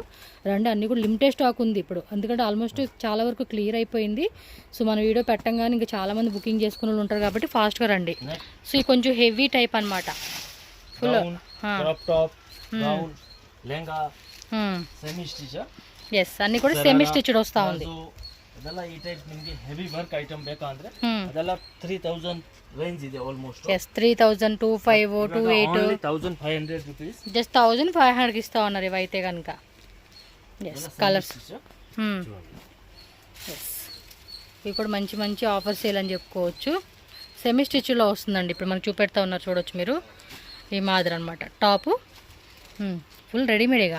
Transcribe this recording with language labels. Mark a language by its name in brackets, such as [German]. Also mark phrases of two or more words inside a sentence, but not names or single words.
[Telugu] రండి అన్నీ కూడా [English] limited stock [Telugu] ఉంది ఇప్పుడు, ఎందుకంటే ఆల్మోస్ట్ చాలా వరకు క్లియర్ అయిపోయింది. సో మన వీడియో పెట్టంగానే ఇంకా చాలామంది బుకింగ్ చేసుకునే వాళ్ళు ఉంటారు కాబట్టి ఫాస్ట్గా రండి. సో ఇది కొంచెం [English] heavy type [Telugu] అనమాట. ఫుల్ ఎస్ అన్ని కూడా [English] semi stitched [Telugu] వస్తూ ఉంది. [Kannada] ಅದೆಲ್ಲ ಈ ಟೈಪ್ ನಿಮಗೆ [English] heavy work item [Kannada] ಬೇಕಾ ಅಂದ್ರೆ ಅದೆಲ್ಲ 3000 ರೇಂಜ್ ಇದೆ ಆಲ್ಮೋಸ್ಟ್. [English] yes 3000 25 28 [Telugu] 1500 రూపీస్ జస్ట్ 1500 కి ఇస్తా ఉన్నారు ఇవైతే కనుక. [English] yes colors yes [Telugu] ఇవి కూడా మంచి [English] offer sale [Telugu] అని చెప్పుకోవచ్చు. సెమీ స్టిచ్లో వస్తుందండి. ఇప్పుడు మనకు చూపెడతా ఉన్నారు చూడొచ్చు మీరు. ఈ మాదిరి అనమాట టాపు ఫుల్ రెడీమేడేగా